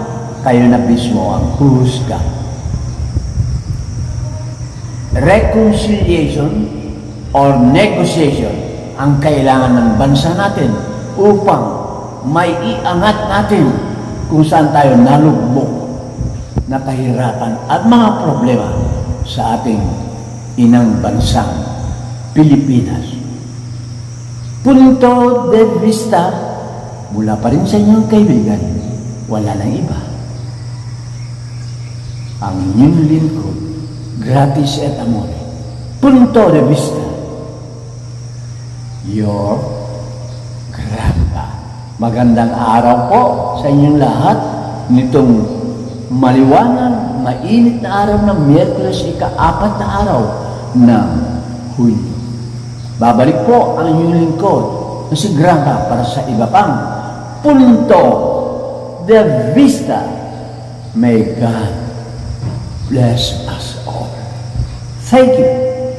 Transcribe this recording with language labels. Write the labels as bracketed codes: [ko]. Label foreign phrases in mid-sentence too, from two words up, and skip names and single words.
[tl] Kayo na mismo ang huhusga. [en] Reconciliation or negotiation [tl] ang kailangan ng bansa natin upang may iangat natin kung saan tayo nalugmok na kahirapan at mga problema sa ating inang bansang Pilipinas. Punto de vista mula pa rin sa inyong kaibigan, wala nang iba. Ang inyong lingkod, [la] gratis et amore. [tl] Punto de vista. [en] Your Grandpa. [tl] Magandang araw po sa inyong lahat nitong maliwanag, mainit na araw ng Miyerkules, ika-4 na araw ng Hunyo. Babalik po ang inyong lingkod na si Grandpa para sa iba pang punto de vista. [en] May God bless us all. Thank you.